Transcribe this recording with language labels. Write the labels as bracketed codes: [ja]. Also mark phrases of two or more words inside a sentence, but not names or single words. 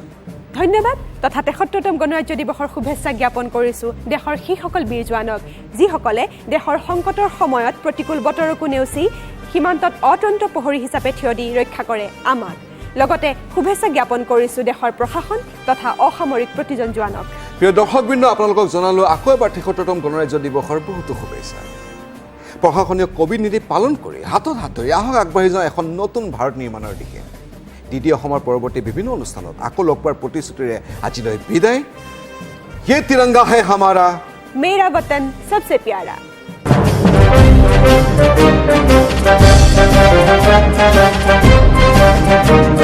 [as] ধন্যবাদ তথা ৭৩তম গণৰাজ্য দিৱসৰ শুভেচ্ছা জ্ঞাপন কৰিছোঁ দেশৰ সেইসকল বীৰ জোৱানক যিসকলে দেশৰ সংকটৰ সময়ত প্ৰতিকূল বতৰকো নেওচি সীমান্তত অতন্ত্ৰ প্ৰহৰী হিচাপে থিয় দি ৰক্ষা কৰে আমাক লগতে শুভেচ্ছা জ্ঞাপন কৰিছোঁ দেশৰ প্ৰশাসন তথা অসামৰিক প্ৰতিজন জোৱানক প্ৰিয় দৰ্শকবৃন্দ আপোনালোকক জনালোঁ আকৌ এবাৰ ৭৩তম গণৰাজ্য দিৱসৰ বহুতো শুভেচ্ছা প্ৰশাসনীয় কোভিড নীতি পালন কৰি হাতত হাত ধৰি আহক আগবাঢ়ি যাওঁ এখন নতুন ভাৰত নিৰ্মাণৰ দিশে DD অসমৰ পৰৱৰ্তী বিভিন্ন অনুষ্ঠানত আকৌ লগ পোৱাৰ প্ৰতিশ্ৰুতিৰে আজিলৈ বিদায় [hi] ये तिरंगा है हमारा मेरा वतन सबसे प्यारा है